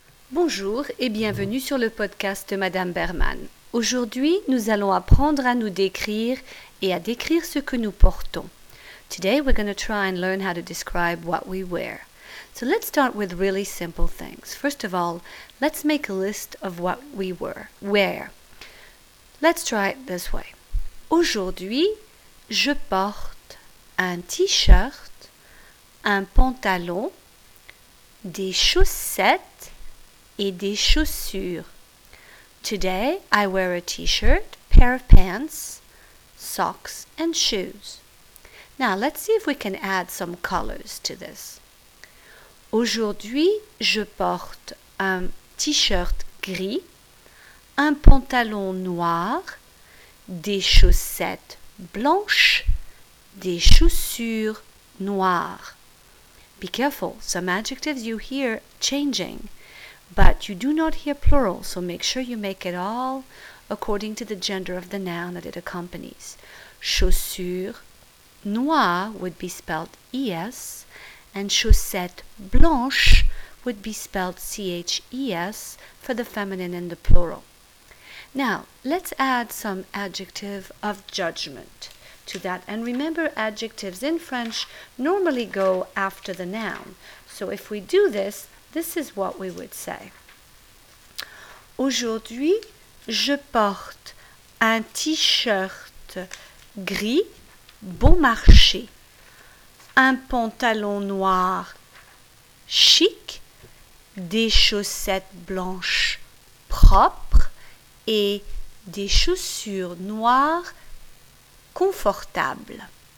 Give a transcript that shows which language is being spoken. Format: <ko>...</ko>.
<fr>Bonjour et bienvenue sur le podcast de Madame Berman. Aujourd'hui, nous allons apprendre à nous décrire et à décrire ce que nous portons.</fr> <en>Today, we're going to try and learn how to describe what we wear. So let's start with really simple things. First of all, let's make a list of what we wear. Let's try it this way.</en> <fr>Aujourd'hui, je porte un t-shirt, un pantalon, des chaussettes, et des chaussures.</fr> <en>Today, I wear a t-shirt, pair of pants, socks, and shoes. Now, let's see if we can add some colors to this.</en> <fr>Aujourd'hui, je porte un t-shirt gris, un pantalon noir, des chaussettes blanches, des chaussures noires.</fr> <en>Be careful, some adjectives you hear changing. But you do not hear plural, so make sure you make it all according to the gender of the noun that it accompanies. Chaussures noires would be spelled ES, and chaussettes blanches would be spelled CHES for the feminine and the plural. Now, let's add some adjective of judgment to that. And remember, adjectives in French normally go after the noun. So if we do this, this is what we would say.</en> <fr>Aujourd'hui, je porte un t-shirt gris bon marché, un pantalon noir chic, des chaussettes blanches propres et des chaussures noires confortables.</fr>